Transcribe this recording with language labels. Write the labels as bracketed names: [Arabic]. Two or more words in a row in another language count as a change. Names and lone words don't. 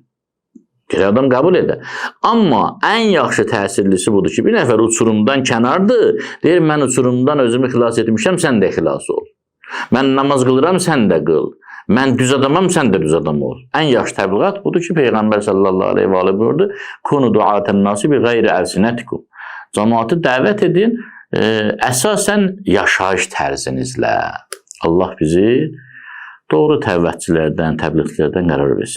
[Azerbaijani] Adam qəbul edir. Amma ən yaxşı təsirlisi budur ki, bir nəfər uçurumdan kənardır, deyir, mən uçurumdan özümü xilas etmişəm, sən də xilas ol. Mən namaz qılıram, sən də qıl. Mən düz adamam, sən də düz adam ol. Ən yaxşı təbliğat budur ki, Peyğəmbər [Arabic] صلى الله عليه و عليه [Azerbaijani] buyurdu, [Arabic] كونوا دعاة الناس بغير ألسنتكم. [Azerbaijani] Cəmaatı dəvət edin, əsasən yaşayış tərzinizlə. Allah bizi doğru təvəccülərdən, təbliğlərdən qərar versin.